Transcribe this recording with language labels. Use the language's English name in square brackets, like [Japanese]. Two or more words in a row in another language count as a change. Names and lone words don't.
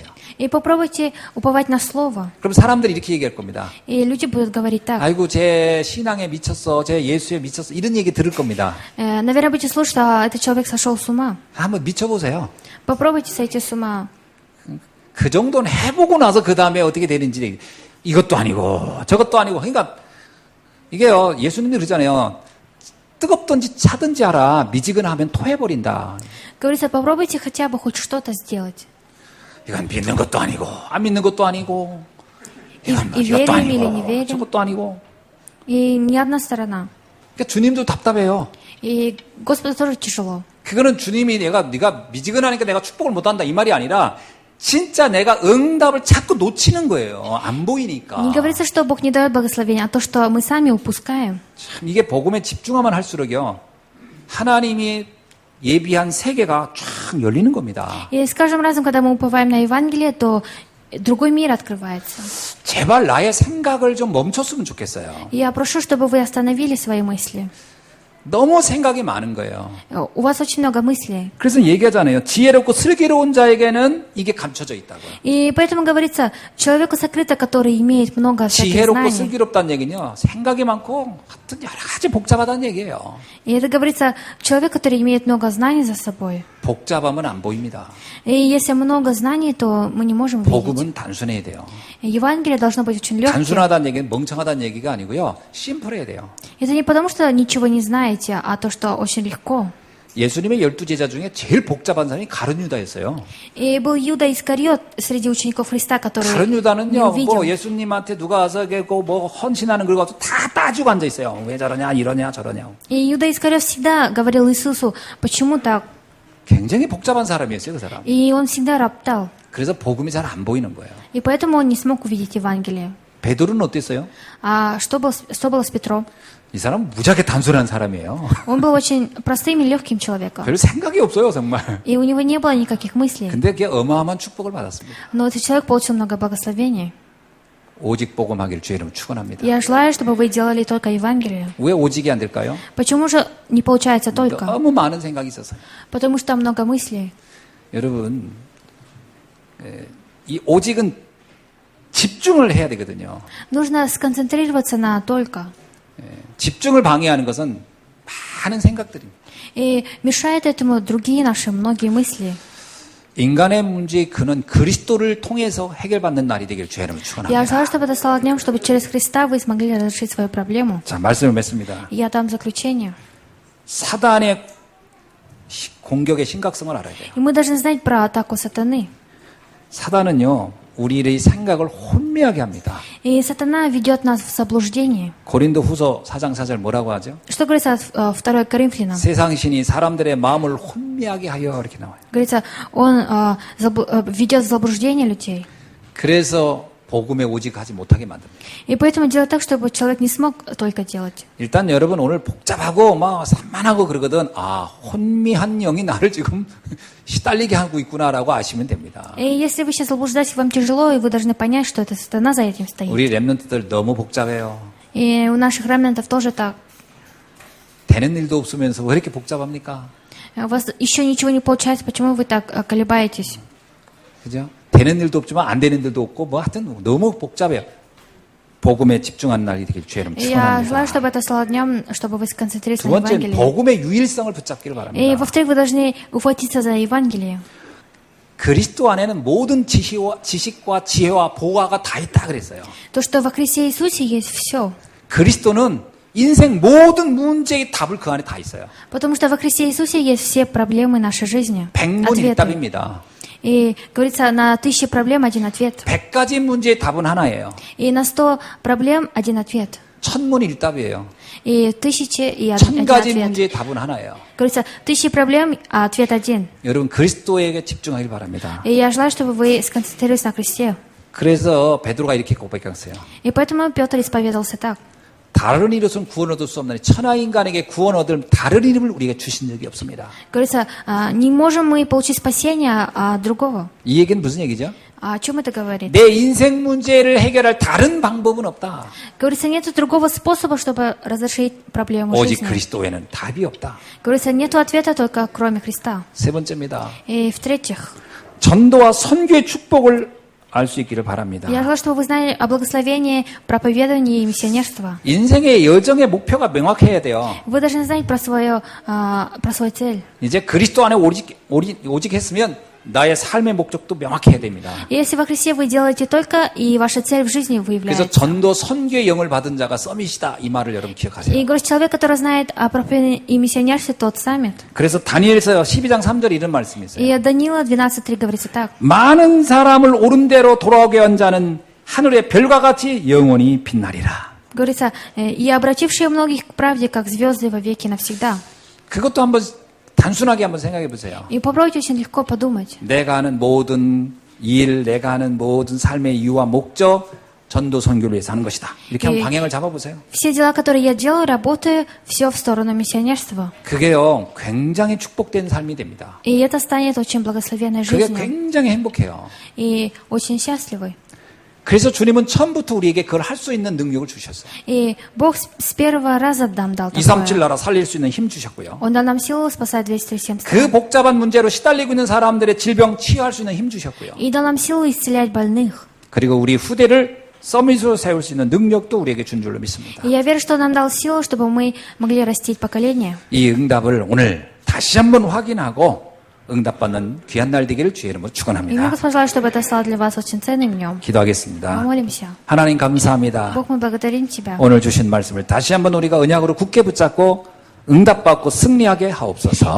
[Russian] И попробуйте уповать на Слово. [Korean] 그럼 사람들이 이렇게 얘기할 겁니다. [Russian] И люди будут говорить так. [Korean] 아이고 제 신앙에 미쳤어, 제 예수에 미쳤어 이런 얘기 들을 겁니다. [Russian] Наверное, будете слушать, что этот человек сошел с ума. [Korean] 한번 미쳐보세요. Попробуйте сойти с ума. 그 정도는 해보고 나서 그 다음에 어떻게 되는지 이것도 아니고 저것도 아니고 그러니까 이게요 예수님이 그러잖아요. 뜨겁든지 차든지 하라. 미지근하면 토해버린다. [Russian] Говорится, попробуйте хотя бы хоть что-то сделать. [Korean] 이건 믿는 것도 아니고 안 믿는 것도 아니고 이건 이 이것도 [Russian] верим или не [Korean] 아니고 [Russian] верим. [Korean] 저것도 아니고 [Russian] И ни одна сторона. [Korean] 그러니까 주님도 답답해요. [Russian] И Господу тоже тяжело. [Korean] 그거는 주님이 네가 미지근하니까 내가 축복을 못한다 이 말이 아니라 진짜 내가 응답을 자꾸 놓치는 거예요. 안 보이니까. [Russian] Не говорится, что Бог не дает благословения, а то, что мы сами упускаем. [Korean] 참 이게 복음에 집중하면 할수록요. 하나님이 예비한 세계가 쫙 열리는 겁니다. [Russian] И с каждым разом, когда мы уповаем на Евангелие, то другой мир открывается. [Korean] 제발 나의 생각을 좀 멈췄으면 좋겠어요. [Russian] И я прошу, чтобы вы остановили свои мысли. [Korean] 너무 생각이 많은 거예요. [Russian] У вас очень много мыслей. [Korean] 그래서 얘기하잖아요. 지혜롭고 슬기로운 자에게는 이게 감춰져 있다고요. [Russian] И поэтому говорится, человеку сокрыто, который имеет много всяких [Korean] 지혜롭고 [Russian] знаний. [Korean] 슬기롭다는 얘기는요. 생각이 많고 하여튼 여러 가지 복잡하다는 얘기예요. [Russian] И это говорится, человек, который имеет много знаний за собой. [Korean] 복잡하면 안 보입니다. [Russian] И если много знаний, то мы не можем видеть. [Korean] 복음은 단순해야 돼요. [Russian] Евангелие должно быть очень легким. [Korean] 단순하다는 얘기는 멍청하다는 얘기가 아니고요. 심플해야 돼요. [Russian] Это не потому, что ничего не знаете, а то, что очень легко. [Korean] 예수님의 12제자 중에 제일 복잡한 사람이 가룟 유다였어요. [Russian] И был Иуда Искариот среди учеников Христа, который [Korean] 가룟 [Russian] не [Korean] 유다는요, [Russian] увидел. [Korean] 뭐 예수님한테 누가 와서 뭐 헌신하는 걸 가서 다 따지고 앉아 있어요. 왜 저러냐, 이러냐, 저러냐. [Russian] И Иуда Искариот всегда говорил Иисусу, почему так? [Korean] 굉장히 복잡한 사람이었어요, 그 사람. [Russian] И он всегда роптал. [Korean] 그래서 복음이 잘 안 보이는 거예요. [Russian] И поэтому он не смог увидеть Евангелие. [Korean] 베드로는 어땠어요? [Russian] А что было с Петром? [Korean] 이 사람은 무지하게 단순한 사람이에요. [Russian] Он был очень простым и легким человеком. [Korean] 별 생각이 없어요, 정말. [Russian] И у него не было никаких мыслей. [Korean] 근데 그게 어마어마한 축복을 받았습니다. [Russian] Но этот человек получил много благословений. [Korean] 오직 복음하기를 주의 이름으로 축원합니다. [Russian] Я желаю, чтобы вы делали только Евангелие. [Korean] 왜 오직이 안 될까요? [Russian] Почему же не получается только? [Korean] 너무 많은 생각이 있어서요. [Russian] Потому что много мыслей. [Korean] 여러분, 이 오직은 집중을 해야 되거든요. [Russian] Нужно сконцентрироваться на только. [Korean] 집중을 방해하는 것은 많은 생각들입니다. [Russian] И мешает этому другие наши многие мысли. [Korean] 인간의 문제의 근원 그리스도를 통해서 해결받는 날이 되길 주의 이름으로 [Russian] Я [Korean] 축원합니다. [Russian] желаю, чтобы это стало днем, чтобы через Христа вы смогли разрешить свою проблему. [Korean] 자, 말씀을 맺습니다. [Russian] Я дам заключение. [Korean] 사단의 공격의 심각성을 알아야 돼요. [Russian] И мы должны знать про атаку сатаны. [Korean] 사단은요, 우리의 생각을 혼미하게 합니다. [Russian] И сатана ведет нас в заблуждение. [Korean] 고린도 후서 4장 4절 뭐라고 하죠? [Russian] Что говорится в 2 Коринфянам? [Korean] 세상 신이 사람들의 마음을 혼미하게 하여 이렇게 나와요. [Russian] Говорится, он ведет в заблуждение людей. [Korean] 그래서 복음에 오직 하지 못하게 만듭니다. [Russian] И поэтому делать так, чтобы человек не смог только делать. [Korean] 일단 여러분 오늘 복잡하고 막 산만하고 그러거든. 아, 혼미한 영이 나를 지금 시달리게 하고 있구나라고 아시면 됩니다. [Russian] И если вы сейчас заблуждаетесь, вам тяжело, и вы должны понять, что это сатана за этим стоит. [Korean] 우리 렘넌트들 너무 복잡해요. [Russian] И у наших ремнантов тоже так. [Korean] 되는 일도 없으면서 왜 이렇게 복잡합니까? [Russian] У вас еще ничего не получается, почему вы так колебаетесь? [Korean] 그죠? 되는 일도 없지만 안 되는 일도 없고 뭐 하여튼 너무 복잡해요. 복음에 집중한 날이 되길 주의 이름 [Russian] Я желаю, [Korean] 축원합니다. [Russian] чтобы это стало днем, чтобы вы сконцентрировались [Korean] 두 [Russian] на [Korean] 번째는 [Russian] Евангелии. [Korean] 복음의 유일성을 붙잡기를 [Russian] И, [Korean] 바랍니다. [Russian] во-вторых, вы должны ухватиться за Евангелие. [Korean] 그리스도 안에는 모든 지식과 지혜와 보화가 다 있다 그랬어요. [Russian] То, что во Христе Иисусе есть все. [Korean] 그리스도는 인생 모든 문제의 답을 그 안에 다 있어요. [Russian] Потому что во Христе Иисусе есть все проблемы нашей жизни. Ответы. [Korean] 100문일답입니다. [Russian] И говорится, на 1000 проблем один ответ. [Korean] 100가지 문제의 답은 하나예요. [Russian] И на 100 проблем один ответ. [Korean] 1000문일답이에요. [Russian] И 1000 и один [Korean] 1000가지 [Russian] ответ. [Korean] 문제의 답은 하나예요. [Russian] Говорится, 1000 проблем, а ответ один. [Korean] 여러분 그리스도에게 집중하길 바랍니다. [Russian] И я желаю, чтобы вы сконцентрировались на Христе. [Korean] 그래서 베드로가 이렇게 고백했어요. [Russian] И поэтому Петр исповедовался так. [Korean] 다른 이로서는 구원 얻을 수 없나니 천하 인간에게 구원 얻을 다른 이름을 우리가 주신 적이 없습니다. [Russian] Говорится, не можем мы получить спасение от другого. [Korean] 이 얘기는 무슨 얘기죠? [Russian] О чем это говорит? [Korean] 내 인생 문제를 해결할 다른 방법은 없다. [Russian] Говорится, нет другого способа, чтобы разрешить проблему [Korean] 오직 [Russian] жизни. [Korean] 그리스도에는 답이 없다. [Russian] Говорится, нет ответа только кроме Христа. [Korean] 세 번째입니다. [Russian] И в-третьих, [Korean] 전도와 선교의 축복을 알 수 있기를 바랍니다. [Russian] я желаю, чтобы вы знали о благословении, проповедовании и миссионерства. [Korean] 인생의 여정의 목표가 명확해야 돼요. [Russian] Вы должны знать про свою цель. [Korean] 이제 그리스도 안에 오직 했으면 나의 삶의 목적도 명확해야 됩니다. [Russian] И если во Христе вы делаете только, и ваша цель в жизни [Korean] 그래서 [Russian] выявляется. [Korean] 전도 선교의 영을 받은 자가 서밋이다 이 말을 여러분 기억하세요. [Russian] И говорит, человек, который знает о проповеди и миссионерстве, тот саммит. [Korean] 그래서 다니엘서 12장 3절에 이런 말씀이 있어요. [Russian] И Даниила 12.3 говорится так. [Korean] 많은 사람을 옳은 대로 돌아오게 한 자는 하늘의 별과 같이 영원히 빛나리라. [Russian] Говорится, и обратившие многих к правде, как звезды во веки навсегда. [Korean] 그것도 한번 단순하게 한번 생각해 보세요. [Russian] И попробуйте очень легко подумать. [Korean] 내가 하는 모든 일, 내가 하는 모든 삶의 이유와 목적, 전도 선교를 위해서 하는 것이다. 이렇게 한번 방향을 잡아보세요. [Russian] Все дела, которые я делаю, работаю, все в сторону миссионерства. [Korean] 그게요, 굉장히 축복된 삶이 됩니다. [Russian] И это станет очень благословенной [Korean] 그게 [Russian] жизнью. [Korean] 굉장히 행복해요. [Russian] И очень счастливой. [Korean] 그래서 주님은 처음부터 우리에게 그걸 할 수 있는 능력을 주셨어요. [Russian] И Бог с первого раза нам дал 237 такое. [Korean] 나라 살릴 수 있는 힘 주셨고요. [Russian] Он дал нам силу спасать 237 [Korean] 그 [Russian] стран. [Korean] 복잡한 문제로 시달리고 있는 사람들의 질병 치유할 수 있는 힘 주셨고요. [Russian] И дал нам силу исцелять больных. [Korean] 그리고 우리 후대를 서밋으로 세울 수 있는 능력도 우리에게 준 줄로 믿습니다. [Russian] И я верю, что он нам дал силу, чтобы мы могли растить поколение. [Korean] 이 응답을 오늘 다시 한번 확인하고 응답받는 귀한 날 되기를 주의 이름으로 [Russian] И мне [Korean] 축원합니다. [Russian] Господь желает, чтобы это стало для вас очень ценным днем. [Korean] 기도하겠습니다. [Russian] Помолимся. [Korean] 하나님 감사합니다. [Russian] Бог, мы благодарим Тебя. [Korean] 오늘 주신 말씀을 다시 한번 우리가 언약으로 굳게 붙잡고 응답받고 승리하게 하옵소서.